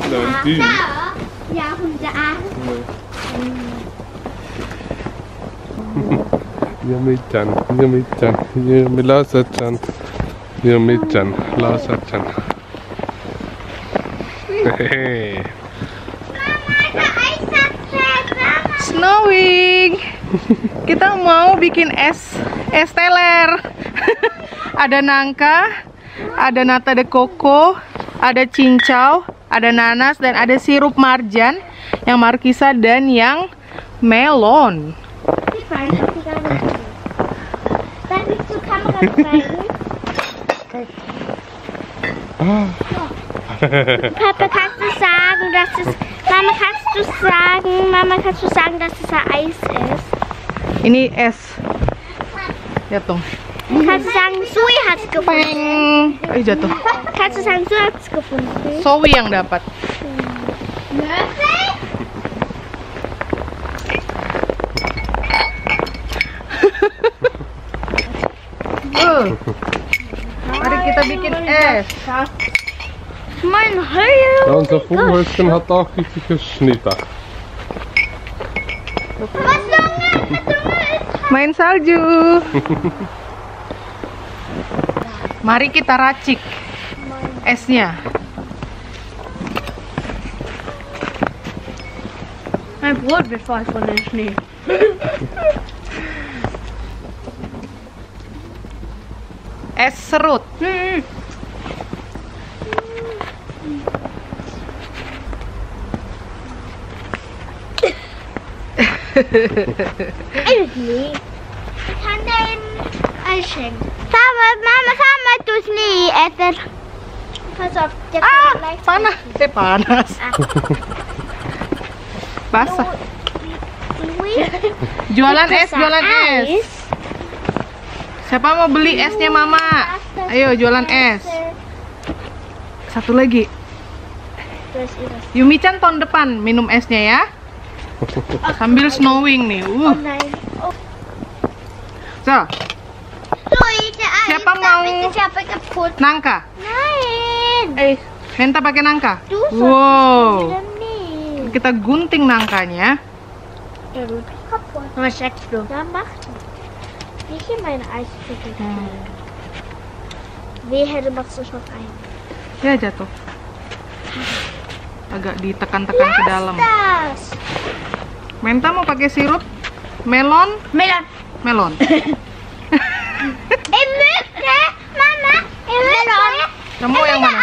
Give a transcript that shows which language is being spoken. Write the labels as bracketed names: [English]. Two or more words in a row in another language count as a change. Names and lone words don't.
[German] Nein, habe? die. Da. Ja, und da. Yummy-chan, Yummy-chan, Yummy-Lasa-chan, Yummy-chan, Lasa-chan. Hehehe. [Indonesian] Snowing. Kita mau bikin es teler. Ada nangka, ada nata de coco, ada cincau, ada nanas dan ada sirup marjan, yang markisa dan yang melon. [German] Darf ich zur Kamera zeigen? Papa, kannst du sagen, dass es... Mama, kannst du sagen, dass es ein Eis ist? [Indonesian] Ini es. Jatuh. [German] Kannst du sagen, Sui hat es gefunden? [Indonesian] Peng. Jatuh. [German] Kannst du sagen, Sui hat es gefunden? [Indonesian] Zoe yang dapat. Mari kita bikin es. [German] Mein Höhe! Ja, unser Vogelhäuschen hat auch richtiges Schneedach. Was Junge? [Indonesian] Main salju. Mari kita racik esnya. [German] Mein Brot wird voll von dem Schnee. [Indonesian] Es serut. [German] Schnee. Ich kann den Eis schenken. Mama, schau mal, du Schnee essen. Pass auf, der kommt gleich. [Indonesian] Panas. Panas. Basah. Jualan es, jualan es. Siapa mau beli esnya Mama? Ayo jualan es. Satu lagi. Yumi-chan tahun depan minum esnya ya. Sambil snowing nih. [German] Oh nein. Oh. So, [Indonesian] siapa mau [German] kaputt? [Indonesian] nangka? [German] Nein. [Indonesian] Menta pakai nangka. [German] Du Wow. wieder nicht. [Indonesian] Kita gunting nangkanya. [German] Der wird kaputt. Was sagst du? Ja, mach du. Wie hier meine Eisstücke. Wehe, du machst es noch ein. [Indonesian] Ya jatuh. Agak ditekan-tekan ke dalam. [German] Das. [Indonesian] Menta mau pakai sirup? Melon? Melon. Melon. Mama, Melon. Kamu yang mana?